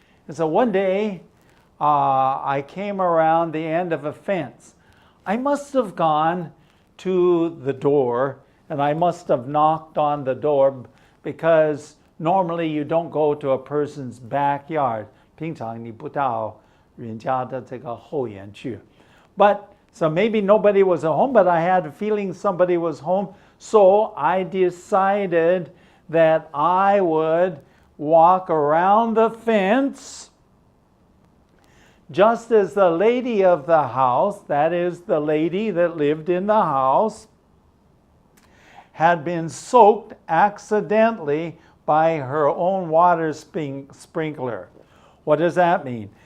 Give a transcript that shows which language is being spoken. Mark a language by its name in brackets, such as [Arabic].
[English] And so one day, I came around the end of a fence. I must have gone to the door, and I must have knocked on the door, because normally you don't go to a person's backyard. [Chinese] 平常你不到人家的这个后院去. [English] But, so maybe nobody was at home, but I had a feeling somebody was home. So I decided that I would walk around the fence just as the lady of the house, that is, the lady that lived in the house, had been soaked accidentally by her own water sprinkler. What does that mean?